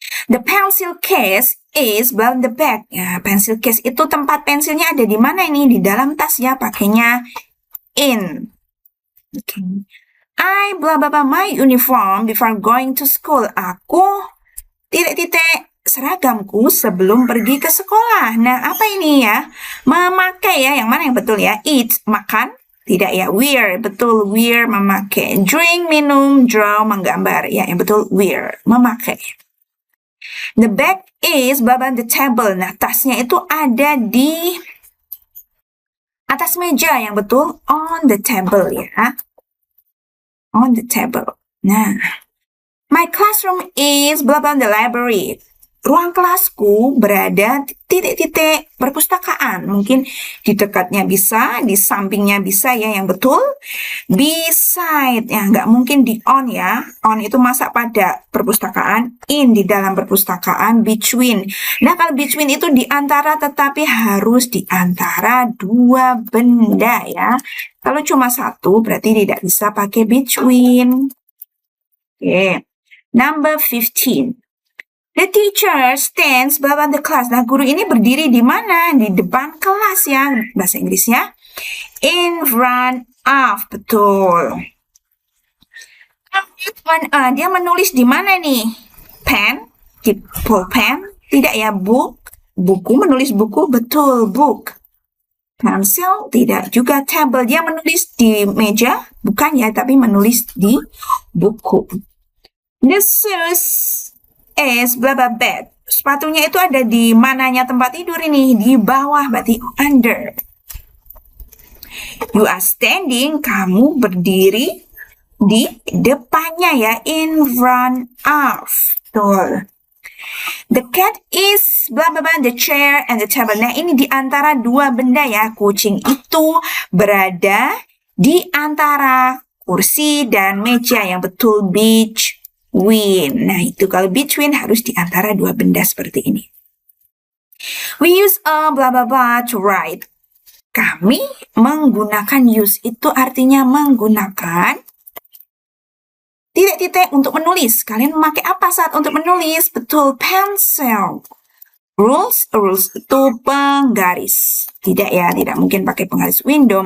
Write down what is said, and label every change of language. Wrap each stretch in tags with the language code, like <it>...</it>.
<en>The pencil case is on the back.</en> <id>Ya, pencil case itu tempat pensilnya ada di mana ini? Di dalam tas ya, pakainya in. Oke.</id> <en>I blah blah blah my uniform before going to school.</en> <id>Aku titik-titik seragamku sebelum pergi ke sekolah. Nah, apa ini ya? Memakai ya, yang mana yang betul ya? Eat, makan. Tidak ya, wear. Betul, wear, memakai. Drink, minum. Draw, menggambar. Ya, yang betul, wear, memakai.</id> <en>The bag is on the table.</en> <id>Nah, tasnya itu ada di atas meja. Yang betul,</id> <en>on the table ya. On the table. Nah, my classroom is blah blah the library.</en> <id>Ruang kelasku berada titik-titik perpustakaan. Mungkin di dekatnya bisa, di sampingnya bisa ya, yang betul. Beside, ya nggak mungkin di on ya. On itu masa pada perpustakaan, in di dalam perpustakaan, between. Nah kalau between itu di antara, tetapi harus di antara dua benda ya. Kalau cuma satu berarti tidak bisa pakai between. Oke. Number 15.</id> <en>The teacher stands behind the class.</en> <id>Nah, guru ini berdiri di mana? Di depan kelas ya. Bahasa Inggrisnya</id> <en>in front of.</en> <id>Betul. Dia menulis di mana nih? Pen? Di pulpen? Tidak ya, book. Buku, menulis buku. Betul, book. Pencil? Tidak juga. Table. Dia menulis di meja? Bukan ya, tapi menulis di buku.</id> <en>The shoes is blah blah bed.</en> <id>Sepatunya itu ada di mananya tempat tidur ini? Di bawah, berarti under.</id> <en>You are standing,</en> <id>kamu berdiri di depannya ya,</id> <en>in front of.</en> <id>Betul.</id> <en>The cat is blah blah blah the chair and the table.</en> <id>Nah, ini di antara dua benda ya. Kucing itu berada di antara kursi dan meja, yang betul between. Nah, itu kalau between harus di antara dua benda seperti ini.</id> <en>We use a blah blah blah to write.</en> <id>Kami menggunakan use itu artinya menggunakan titik-titik untuk menulis. Kalian memakai apa saat untuk menulis? Betul, pencil. Rules itu penggaris. Tidak ya, tidak mungkin pakai penggaris window.</id>